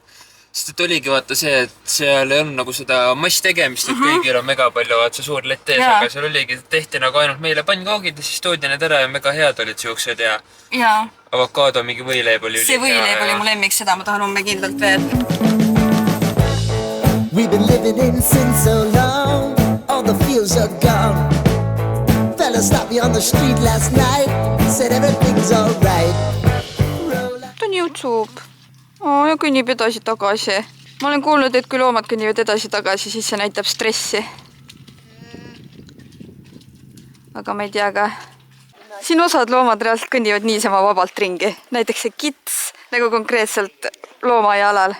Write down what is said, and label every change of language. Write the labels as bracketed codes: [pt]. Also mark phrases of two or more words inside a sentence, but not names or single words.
[et] Sest et oligi vaata see, et seal ei olnud nagu seda mass tegemist, et kõigil on mega palju see suur lett ees, aga seal oligi, tehti nagu ainult meile pannkoogid ja siis toodi need ära ja mega head olid siuksed ja avokaado mingi võileib oli. See võileib oli mu lemmik, seda ma tahan homme kindlalt veel. [en] We've been living in sin so long, all the fields are gone. Fella stopped me on the street last night, said everything's all right. [et] Ta niutsub. Ja kõnnib edasi tagasi. Ma olen kuulnud, et kui loomad kõnnivad edasi tagasi, siis see näitab stressi. Aga ma ei tea ka. Siin osad loomad reaalselt kõnnivad niisama vabalt ringi. Näiteks see kits, nagu konkreetselt loomaaia alal.